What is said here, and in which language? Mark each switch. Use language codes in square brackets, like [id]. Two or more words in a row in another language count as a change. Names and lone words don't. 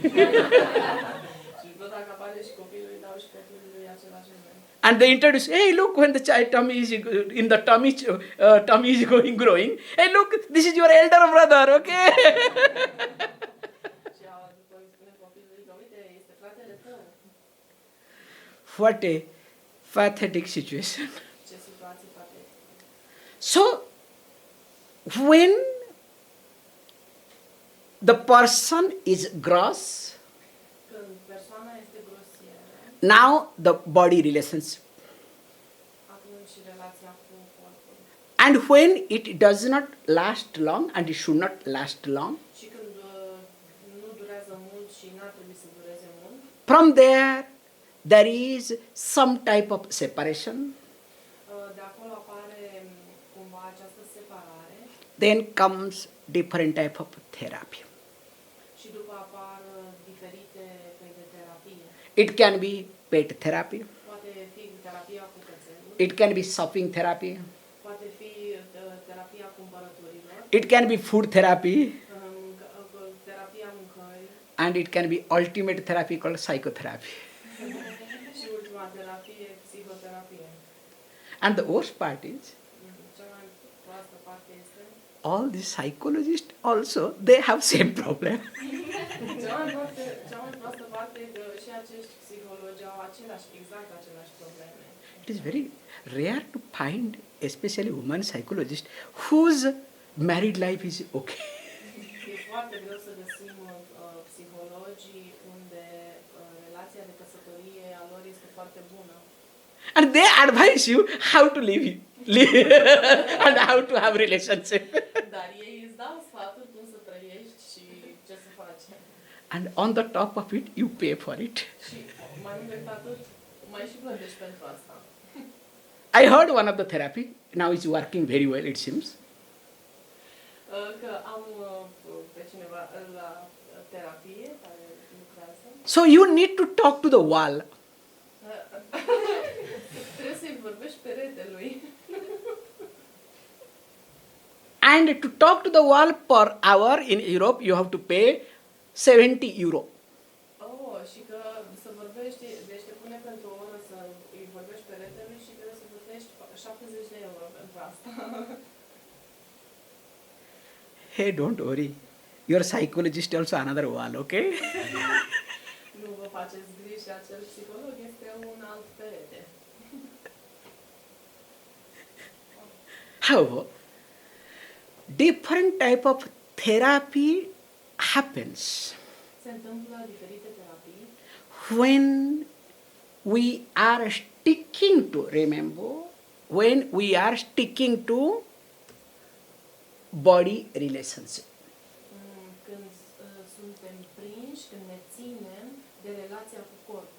[en] And they introduce, hey, look, when the child tummy is in the tummy, tummy is growing. Hey, look, this is your elder brother, okay? What a pathetic situation. [ro] Ce situație patetică. [en] So, when the person is gross, [ro] Când persoana este grosieră, [en] now the body relations. [ro] atunci relația cu corpul. [en] And when it does not last long, and it should not last long, [ro] Și când nu durează mult și n-ar trebui să dureze mult, [en] from there is some type of separation. [ro] De acolo apare cumva această separare [en] Then comes different type of therapy. [ro] și după apar diferite căi de terapie. [en] It can be pet therapy. [ro] Poate fi terapia cu cățelul, [en] It can be shopping therapy. [ro] poate fi terapia cumpărăturilor, [en] It can be food therapy. [ro] terapia mâncării [en] And it can be ultimate therapy called psychotherapy. [ro] și ultima terapie, psihoterapie. [en] And the worst part is, [ro] Cea mai proastă parte este [en] all the psychologists also, they have same problem. [ro] cea mai proastă parte e că și acești psihologi au exact aceleași probleme. [en] It is very rare to find, especially women psychologists, whose married life is okay. [ro] E foarte greu să găsim psihologi unde relația de căsătorie a lor este foarte bună. [en] And they advise you how to live and how to have relationship. [ro] Dar ei îți dau sfaturi cum să trăiești și ce să faci. [en] And on the top of it, you pay for it. [ro] Și mai mult decât atât, mai și plătești pentru asta. [en] I heard one of the therapy, now it's working very well, it seems. [ro] Că am pe cineva la terapie care lucrează. [en] So you need to talk to the wall. [ro] Trebuie să-i vorbești peretelui. [en] And to talk to the wall per hour in Europe, you have to pay 70 euro. [ro] Oh, și că să vorbești, deci te pune pentru o oră să îi vorbești peretelui și trebuie să plătești 70 de euro pentru asta. [en] Hey, don't worry. Your psychologist also another wall, okay? [ro] Nu vă faceți griji, acel psiholog este un alt perete. [en] However, different type of therapy happens [ro] Se întâmplă diferite terapii [en] when we are sticking to, remember, when we are sticking to body relationship. [ro] când suntem prinși, când ne ținem de relația cu corpul.